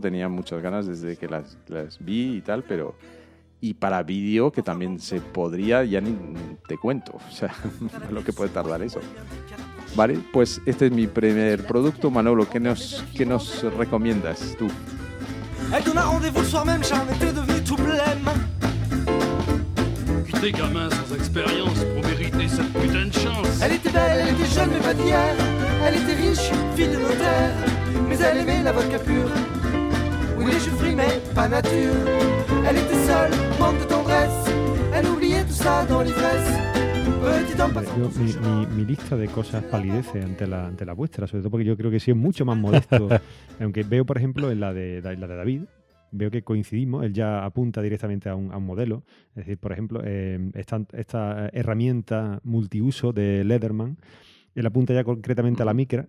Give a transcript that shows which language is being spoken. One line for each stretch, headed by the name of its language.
Spanish: Tenía muchas ganas desde que las vi y tal, pero... Y para vídeo, que también se podría, ya ni te cuento. O sea, lo que puede tardar eso. Vale, pues este es mi primer producto. Manolo, ¿qué nos recomiendas tú?
French: Hey, qu'on a rendez-vous le soir même, j'en étais devenu tout blême. Putain, gamin sans expérience, pour mériter cette putain de chance. Elle était belle, elle était jeune, mais pas d'hier. Elle était riche, fille de notaire. Mais elle aimait la vodka pure. Oui, les jus frits, mais pas nature. Elle était seule, manque de tendresse. Elle oubliait tout ça dans l'ivresse.
Spanish: Mi lista de cosas palidece ante la vuestra, sobre todo porque yo creo que sí es mucho más modesto. Aunque veo, por ejemplo, en la de David, veo que coincidimos, él ya apunta directamente a un modelo. Es decir, por ejemplo, esta herramienta multiuso de Leatherman, él apunta ya concretamente a la Micra.